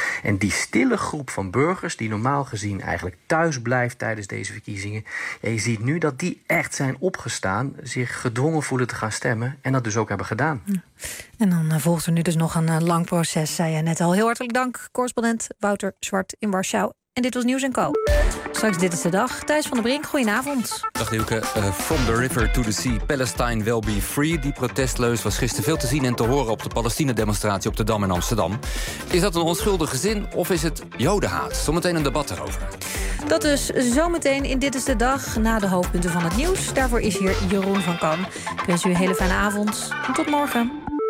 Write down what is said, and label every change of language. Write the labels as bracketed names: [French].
[Dutch] En die stille groep van burgers die normaal gezien eigenlijk thuis blijft tijdens deze verkiezingen, je ziet nu dat die echt zijn opgestaan, zich gedwongen voelen te gaan stemmen en dat dus ook hebben gedaan. En dan volgt er nu dus nog een lang proces, zei je net al. Heel hartelijk dank, correspondent Wouter Zwart in Warschau. En dit was Nieuws & Co. Straks Dit is de Dag. Thijs van der Brink, goedenavond. Dag Nieuwke. [English] From the river to the sea, Palestine will be free. [Dutch] Die protestleus was gisteren veel te zien en te horen op de Palestina-demonstratie op de Dam in Amsterdam. Is dat een onschuldige zin of is het jodenhaat? Zometeen een debat erover. Dat dus zometeen in Dit is de Dag, na de hoofdpunten van het nieuws. Daarvoor is hier Jeroen van Kan. Ik wens u een hele fijne avond. En tot morgen.